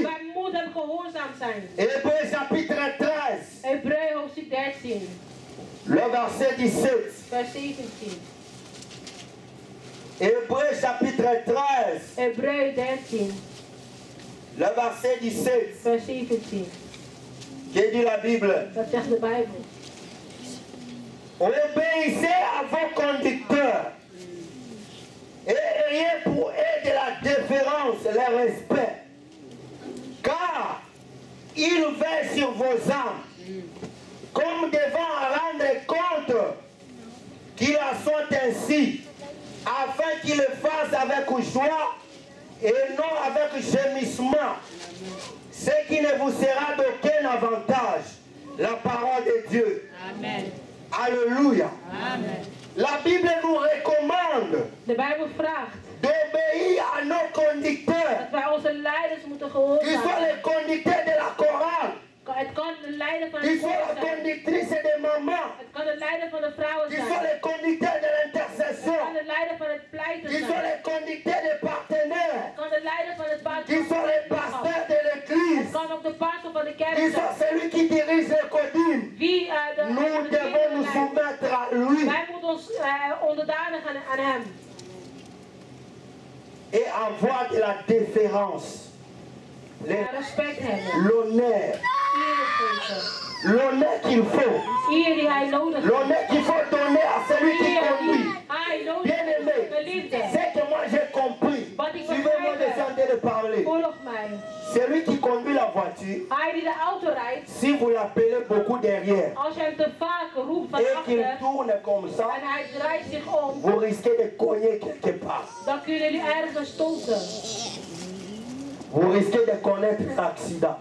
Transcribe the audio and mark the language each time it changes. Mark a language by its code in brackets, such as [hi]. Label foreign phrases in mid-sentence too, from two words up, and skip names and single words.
[nl] Wij moeten hem gehoorzaam zijn. [fr] Hébreux chapitre 13, [nl] Hebreeën hoofdstuk 13, [fr] le verset 17. [nl] vers 17. [fr] Hébreux chapitre 13, [nl] Hebreeën 13, [fr] le verset 17. [nl] vers 17. [fr] Qu'est dit la Bible? [nl] Dat zegt de Bijbel. [fr] Obéissez à vos conducteurs. Et ayez pour eux de la déférence, le respect. Car ils veillent sur vos âmes, comme devant rendre compte qu'ils en sont ainsi, afin qu'ils le fassent avec joie et non avec gémissement, ce qui ne vous sera d'aucun avantage. La parole de Dieu. Amen. Alléluia. Amen. La Bible nous recommande [nl] De Bijbel vraagt [fr] d'obéir à nos conducteurs, [nl] dat wij onze leiders moeten [fr] qui sont [nl] gehoorzamen. [fr] les conducteurs de la chorale, [nl] Het kan de leider van [fr] qui [nl] het [fr] sont [nl] volk [fr] les [nl] zijn. [fr] conductrices des mamans, [nl] Het kan de leider van de vrouwen [fr] qui [nl] zijn. [fr] sont les conducteurs de [nl] Het [fr] l'intercession, [nl] kan de leider van het pleiten [fr] qui sont [nl] zijn. [fr] les conducteurs des partenaires, [nl] Het kan de leider van het [fr] qui sont les [nl] buitenland. [fr] pasteurs de [nl] Het [fr] l'église, [nl] kan ook de pastor van de kerk [fr] qui sont [nl] zijn. [fr] celui qui dirige les codines. [nl] Wie [fr] Nous devons nous soumettre à lui [nl] Wij moeten ons onderdanig aan hem. [fr] et avoir de la déférence, [nl] Respect hebben. [fr] l'honneur, [nl] Eer geven. [fr] l'honneur qu'il faut. [nl] Eer die hij nodig heeft. [fr] L'honneur qu'il faut donner à celui qui [nl] Eer [fr] conduit. [nl] die hij nodig [fr] Bien [nl] heeft. [fr] aimé, [nl] Geliefde. [fr] c'est que moi j'ai compris. [nl] Wat ik [fr] Suivez-moi [nl] begrijp [fr] de de parler. [nl] Volg [fr] Celui qui conduit la voiture, si vous l'appelez beaucoup derrière et qu'il tourne comme ça, vous risquez de cogner quelque part. Vous risquez de connaître l'accident.